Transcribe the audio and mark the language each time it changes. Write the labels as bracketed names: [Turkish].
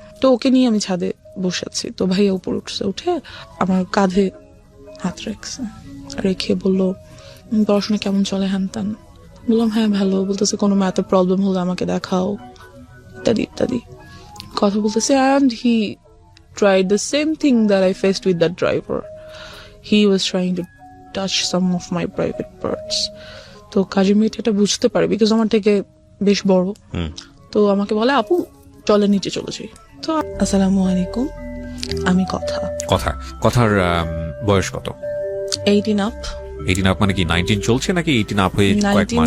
[Bangla] তো ওকে নিয়ে আমি ছাদে বসে আছি। তো ভাইয়া উপর উঠছে, উঠে আমার কাঁধে হাত রেখে বললো, পড়াশোনা কেমন চলে, হ্যান ত্যান। বললাম হ্যাঁ ভালো। বলতেছে কোনো ম্যাথে প্রবলেম হলে আমাকে দেখাও, ইত্যাদি ইত্যাদি কথা বলতেছে। [English] And he tried the same thing that I faced with that driver. He was trying to touch some of my private parts. [Bangla] তো কাজের মেয়েটা এটা বুঝতে পারে, বিকজ আমার থেকে বেশ বড়। তো আমাকে বলে, আপু চলে নিচে চলে যাই। তো আসসালামু আলাইকুম, আমি কথার বয়স কত? 18 up। 18 আপ মানে কি 19 চলছে নাকি 18 আপ হয়ে কয়েক মাস?